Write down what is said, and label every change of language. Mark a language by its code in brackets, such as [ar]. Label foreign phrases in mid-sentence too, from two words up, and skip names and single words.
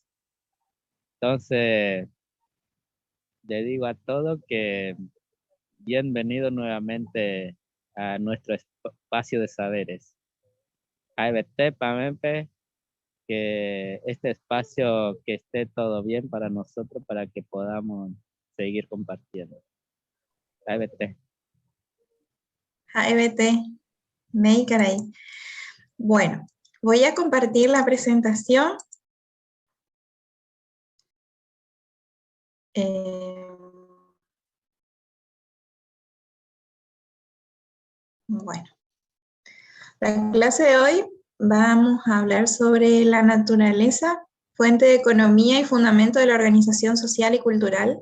[es] Entonces, le digo a todos que bienvenido nuevamente a nuestro espacio de saberes. ABT, PAMEMPE, que este espacio que esté todo bien para nosotros, para que podamos seguir compartiendo. ABT. ABT, Meicaray. Bueno, voy a compartir la presentación. Bueno, la clase de hoy vamos a hablar sobre la naturaleza, fuente de economía y fundamento de la organización social y cultural.